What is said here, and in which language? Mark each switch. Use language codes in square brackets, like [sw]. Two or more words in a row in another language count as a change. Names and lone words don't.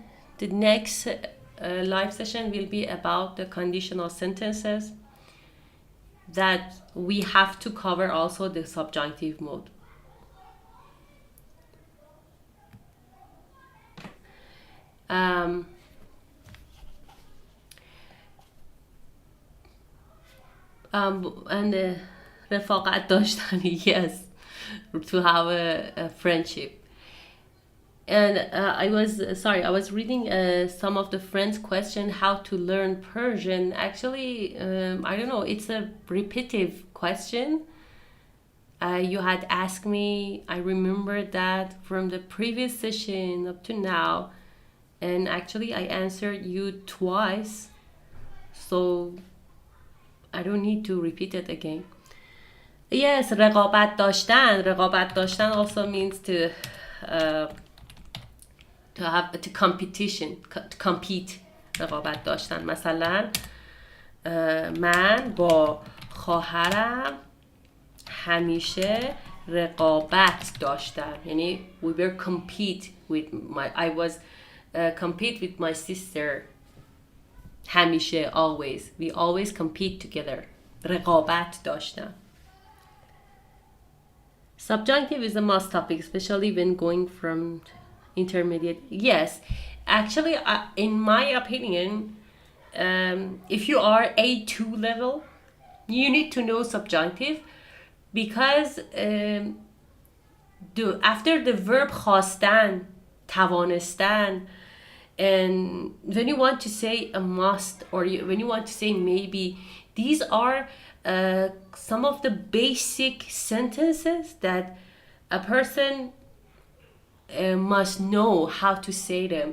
[en] The next live session will be about the conditional sentences, that we have to cover also the subjunctive mode. [fa] And رفاقت داشتن, [en] yes, to have a friendship. And I was reading some of the friends' question how to learn Persian. Actually, I don't know, it's a repetitive question. You had asked me, I remember that from the previous session up to now, and actually I answered you twice, so I don't need to repeat it again. Yes, [fa] رقابت داشتن [en] also means to compete. [fa] رقابت داشتن. مثلا من با خواهرم همیشه رقابت داشتم. [en] یعنی we were I was compete with my sister. [fa] همیشه, always. [en] We always compete together. [fa] رقابت داشتم. [en] Subjunctive is a must topic, especially when going from intermediate. Yes, actually, in my opinion, if you are A2 level, you need to know subjunctive, because after the verb [fa] خواستن, توانستن, [en] and when you want to say a must, or when you want to say maybe, these are some of the basic sentences that a person must know how to say them.